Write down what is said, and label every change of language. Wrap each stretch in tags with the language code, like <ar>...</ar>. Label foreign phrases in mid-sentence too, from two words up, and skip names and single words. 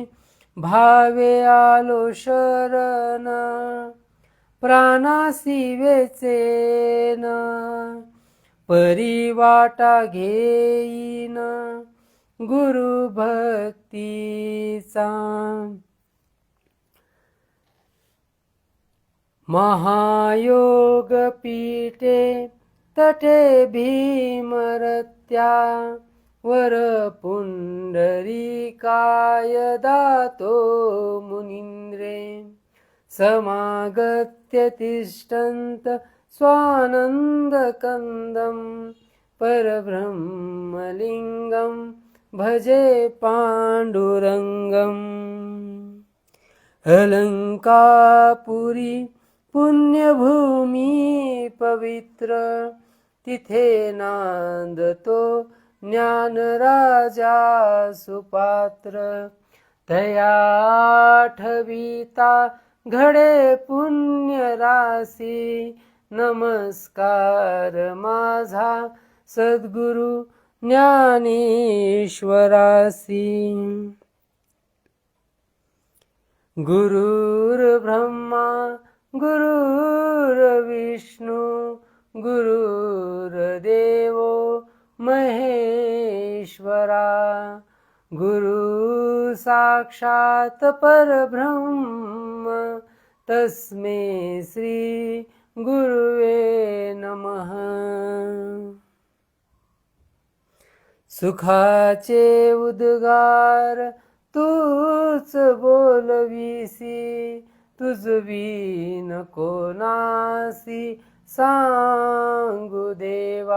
<mr>भावे आलो शरण प्राणासी वेचेन, परी वाटा घेईन गुरु भक्तीचा.</mr> <sa>महायोग पीठे तटे भीमरत्या, वर पुंडरीकाय दातो मुनींद्रे. समागत्य तिष्ठन्त स्वानन्दकन्दं, परब्रह्मलिङ्गं भजे पाण्डुरङ्गम्.</sa> <mr>अलंकापुरी पुण्यभूमी पवित्र, तिथे नांदतो ज्ञानराजा सुपात्र. तया आठविता घडे पुण्य राशी, नमस्कार माझा सद्गुरु ज्ञानेश्वरासी.</mr> <sa>गुरुर्ब्रह्मा गुरुर्विष्णू गुरुर्देव महेश्वरा. गुरु साक्षात परब्रह्म, तस्मै श्री गुरुवे नमः.</sa> <mr>सुखाचे उद्गार तूच बोलविसी, तुझवी नको नासी सांगू देवा.</mr>